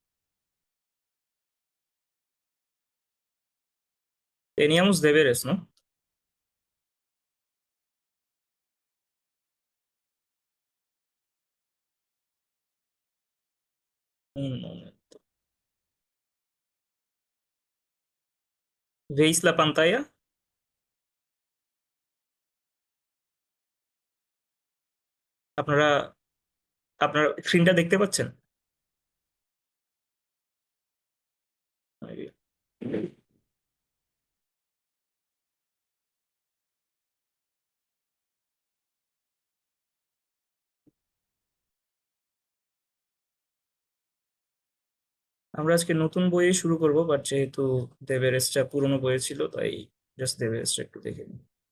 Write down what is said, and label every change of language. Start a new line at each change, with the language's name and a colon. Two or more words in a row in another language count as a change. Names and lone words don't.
Spanish: Teníamos deberes, ¿no? Un momento. ¿Veis la pantalla?
Bangla: আপনারা আপনার স্ক্রিনটা দেখতে পাচ্ছেন?
Spanish: Muy bien.
Bangla: আমরা আজকে নতুন বইয়ে শুরু করব, বাট যেহেতু দেবেরেসটা পুরোনো বইয়ে ছিল, তাই জাস্ট দেবেরেসটা একটু দেখে নিই।